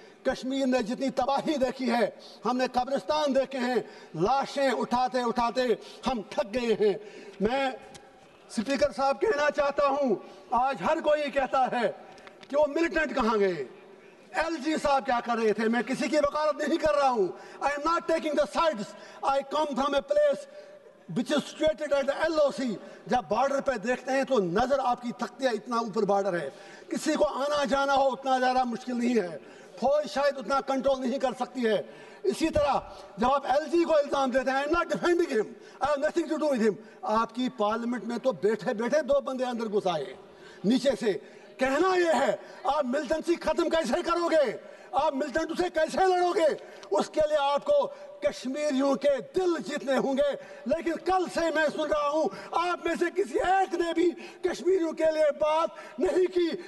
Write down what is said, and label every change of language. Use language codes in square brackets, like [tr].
[ur] کشمیر نے جتنی تباہی دیکھی ہے, ہم نے قبرستان دیکھے ہیں, لاشیں اٹھاتے اٹھاتے ہم تھک گئے ہیں. میں سپیکر صاحب کہنا چاہتا ہوں, آج ہر کوئی کہتا ہے کہ وہ ملیٹنٹ کہاں گئے, ایل جی صاحب کیا کر رہے تھے. میں کسی کی وکالت نہیں کر رہا ہوں. [en] I am not taking the sides. I come from a place which is situated at the LOC. [ur] جب بارڈر پہ دیکھتے ہیں تو نظر آپ کی تختی ہے, اتنا اوپر بارڈر ہے, کسی کو آنا جانا ہو اتنا زیادہ مشکل نہیں ہے, فوج شاید اتنا کنٹرول نہیں کر سکتی ہے. اسی طرح جب آپ ایل جی کو الزام دیتے ہیں, [en] I am not defending him, I have nothing to do with him. [ur] آپ کی پارلیمنٹ میں تو بیٹھے بیٹھے 2 بندے اندر گھس آئے نیچے سے. کہنا یہ ہے, آپ ملٹنسی ختم کیسے کرو گے, آپ ملٹنٹ سے کیسے لڑو گے, اس کے لیے آپ کو کشمیریوں کے دل جیتنے ہوں گے. لیکن کل سے میں سن رہا ہوں آپ میں سے کسی ایک نے بھی کشمیریوں کے لیے بات نہیں کی.